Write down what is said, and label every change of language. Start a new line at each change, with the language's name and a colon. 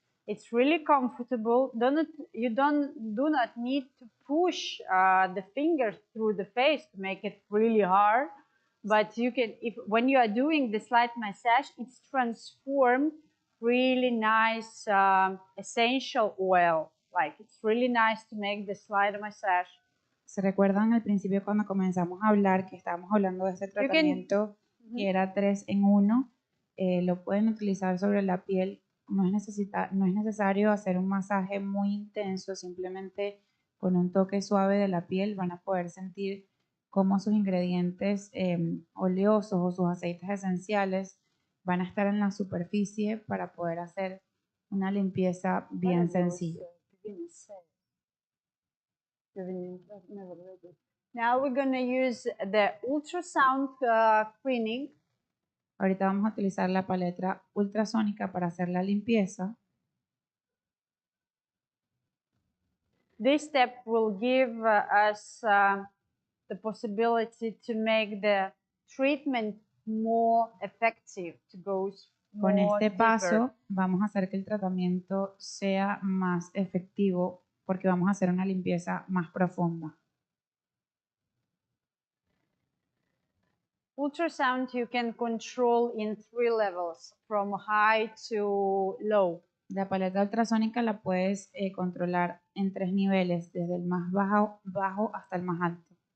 English: It's really comfortable. You do not need to push the finger through the face to make it really hard, but you can, when you are doing the slight massage, it's transformed really nice essential oil. Like it's really nice to make the slight massage.
Spanish: ¿Se recuerdan al principio cuando comenzamos a hablar que estábamos hablando de este tratamiento que era 3-en-1? Lo pueden utilizar sobre la piel. No es necesario hacer un masaje muy intenso, simplemente con un toque suave de la piel van a poder sentir cómo sus ingredientes oleosos o sus aceites esenciales van a estar en la superficie para poder hacer una limpieza bien sencilla.
English: Now we're going to use the ultrasound cleaning.
Spanish: Ahorita vamos a utilizar la paleta ultrasónica para hacer la limpieza.
English: This step will give us the possibility to make the treatment more effective, to go
Spanish: Con
English: more
Spanish: este paso
English: deeper.
Spanish: vamos a hacer que el tratamiento sea más efectivo porque vamos a hacer una limpieza más profunda.
English: Ultrasound you can control in 3 levels, from high to low.
Spanish: La paleta ultrasónica la puedes controlar en 3 niveles, desde el más bajo hasta el más alto.